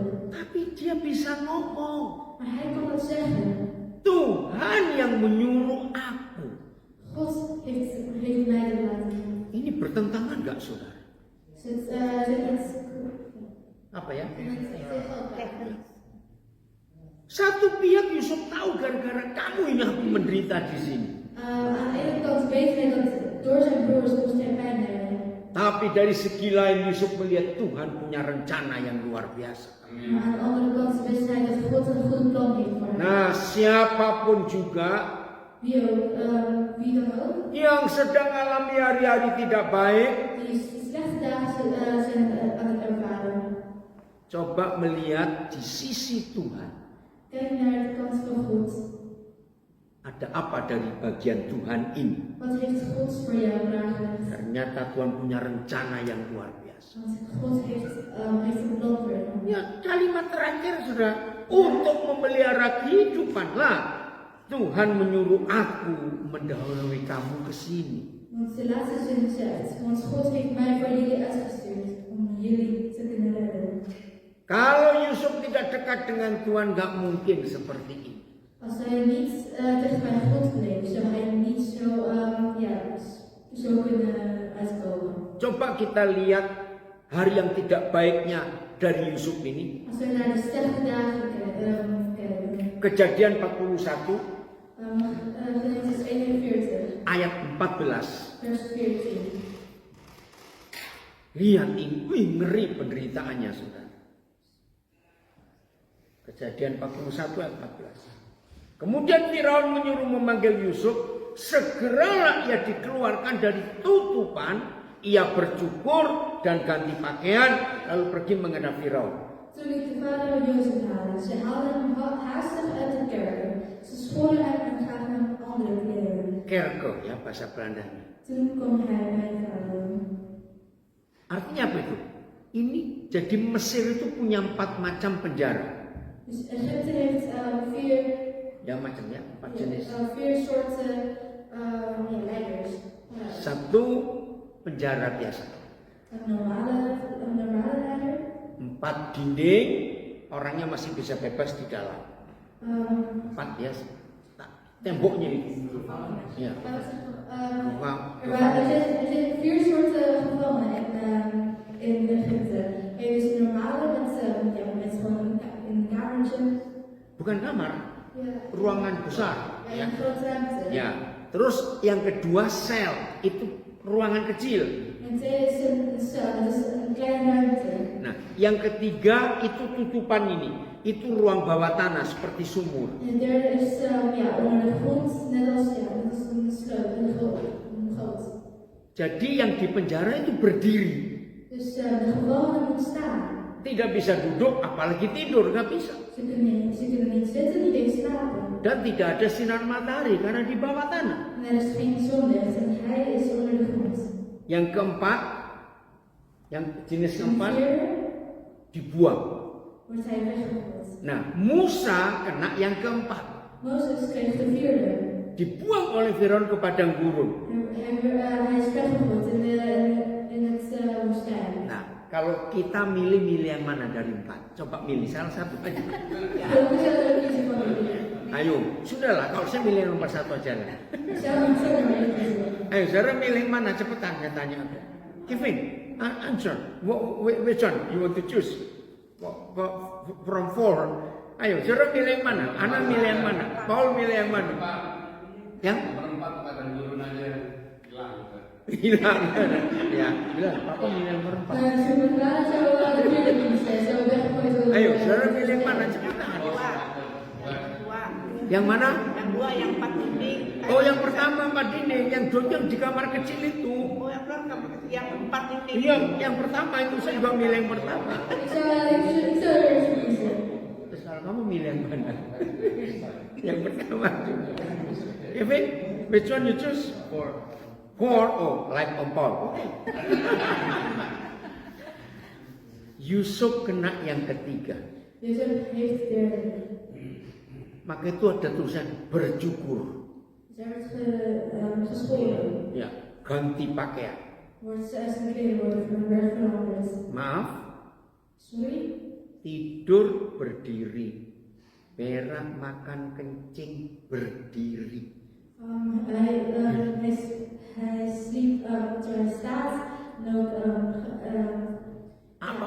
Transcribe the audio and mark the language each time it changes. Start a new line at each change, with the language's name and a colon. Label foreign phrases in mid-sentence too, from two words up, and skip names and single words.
Indonesian: Tapi dia bisa ngomong.
Dutch: Maar hij kan het zeggen.
Indonesian: Tuhan yang menyuruh aku.
Dutch: God heeft mij dat laten doen.
Indonesian: Ini bertentangan nggak, saudara?
Dutch: Zit het
Indonesian: Apa ya? Teknis. Satu pihak Yusuf tahu gara-gara kamu ini aku menderita di sini.
Dutch: aan de ene kant weet hij dat door zijn broers moest hij pijn hebben.
Indonesian: Tapi dari segi lain Yusuf melihat Tuhan punya rencana yang luar biasa.
Dutch: Maar aan de andere kant wist hij dat God een goed plan heeft voor hem.
Indonesian: Nah, siapapun juga
Dutch: Wie dan ook,
Indonesian: yang sedang alami hari-hari tidak baik,
Dutch: die slechte dagen zijn aan het ervaren.
Indonesian: coba melihat di sisi Tuhan.
Dutch: Kijk naar de kant van God.
Indonesian: Ada apa dari bagian Tuhan ini?
Dutch: Wat heeft God voor jou klaargelegd?
Indonesian: Ternyata Tuhan punya rencana yang luar biasa. biasa.
Dutch: Want God heeft een plan voor hem.
Indonesian: Ya, kalimat terakhir sudah untuk memelihara kehidupan lah. Tuhan menyuruh aku mendahului kamu ke sini.
Dutch: Want de laatste zin zegt, want God heeft mij voor jullie uitgestuurd om jullie te kunnen redden.
Indonesian: Kalau Yusuf tidak dekat dengan Tuhan, gak mungkin seperti ini.
Dutch: Als hij niet dicht bij God bleef, zou hij niet zo kunnen uitkomen.
Indonesian: Coba kita lihat hari yang tidak baiknya dari Yusuf ini.
Dutch: Als we naar de slechte dagen kijken,
Indonesian: Kejadian 41
Dutch: Genesis 41,
Indonesian: ayat 14.
Dutch: vers 14.
Indonesian: Lihat ini, wih, ngeri penderitaannya saudara. Kejadian 41 ayat 14. Kemudian Firaun menyuruh memanggil Yusuf. Segeralah ia dikeluarkan dari tutupan. Ia bercukur dan ganti pakaian, lalu pergi menghadap Firaun.
Dutch: Toen liet de vader Jozef halen. Ze haalden hem haastig uit de kerker. Ze schoren hem en gaven hem andere kleren.
Indonesian: Kerke ya bahasa Belandanya.
Dutch: Toen kwam hij bij Farao.
Indonesian: Artinya apa itu? Ini jadi Mesir itu punya 4 macam penjara.
Dutch: Dus Egypte heeft vier,
Indonesian: Ya macamnya 4 jenis.
Dutch: vier soorten leiders.
Indonesian: Satu penjara biasa.
Dutch: Een normale leider.
Indonesian: 4 dinding, orangnya masih bisa bebas di dalam. 4 biasa. Temboknya itu. Ya.
Dutch: Er zijn vier soorten gevangenen in Egypte. Je hebt dus een normale met gewoon een kamertje.
Indonesian: Bukan kamar,
Dutch: Ja.
Indonesian: ruangan besar.
Dutch: En een grote ruimte.
Indonesian: Ya. Terus yang kedua sel, itu ruangan kecil.
Dutch: En tweede is een cel, dat is een kleine ruimte.
Indonesian: Nah, yang ketiga itu tutupan ini, itu ruang bawah tanah seperti sumur.
Dutch: En de derde is onder de grond, net als een sloot, een goot.
Indonesian: Jadi yang di penjara itu berdiri.
Dutch: Dus de gevangenen moeten staan.
Indonesian: Tidak bisa duduk, apalagi tidur, nggak bisa.
Dutch: Ze kunnen niet zitten, niet eens slapen.
Indonesian: Dan tidak ada sinar matahari karena di bawah tanah.
Dutch: En er is geen zonlicht en hij is onder de grond.
Indonesian: Yang keempat, yang jenis
Dutch: En
Indonesian: keempat
Dutch: vierde
Indonesian: dibuang.
Dutch: wordt hij weggegooid.
Indonesian: Nah, Musa kena yang keempat,
Dutch: Mozes kreeg de vierde.
Indonesian: dibuang oleh Firaun ke padang gurun.
Dutch: Hij is weggegooid in het woestijn.
Indonesian: Nah, kalau kita milih yang mana dari 4? Coba milih salah satu aja.
Dutch: Dan moet je er kiezen van jullie.
Indonesian: Ayo, sudahlah, kalau saya milih yang nomor 1 aja lah.
Dutch: Zou maar kiezen.
Indonesian: Ayo, saudara milih mana? Cepetan, saya tanya.
English: Kevin, answer. Which one you want to choose? From 4.
Indonesian: Ayo, saudara milih yang mana? Ana milih yang mana? Paul milih yang mana? Yang? Berempat pada gurun aja hilang. Hilang. Ya, bilang, Papa milih yang nomor 4.
Dutch: Sementara zou de vierde kiezen. Zou weggegooid worden.
Indonesian: Ayo, saudara milih yang mana? Cepetan. Dua. Yang mana? Yang dua, yang 4 dinding. Oh, yang pertama 4 dinding, yang dojong di kamar kecil itu. Oh, yang belum yang 4 dinding. Iya, yang pertama itu saya juga milih yang pertama.
Dutch: Ik zou er eens kiezen.
Indonesian: Terus kalau kamu milih yang mana? Yang pertama.
English: Kevin, which one you choose? 4. Oh, like Om Paul.
Indonesian: Okay. Yusuf kena yang ketiga.
Dutch: Jozef heeft de derde.
Indonesian: Maka itu ada tulisan bercukur.
Dutch: Dus hij werd geschoren.
Indonesian: Ya, ganti pakaian.
Dutch: Zijn kleren werd veranderd.
Indonesian: Maaf,
English: Sorry?
Indonesian: tidur berdiri. Berak makan kencing berdiri.
Dutch: Hij sliep terwijl hij staat. En ook
Indonesian: Apa?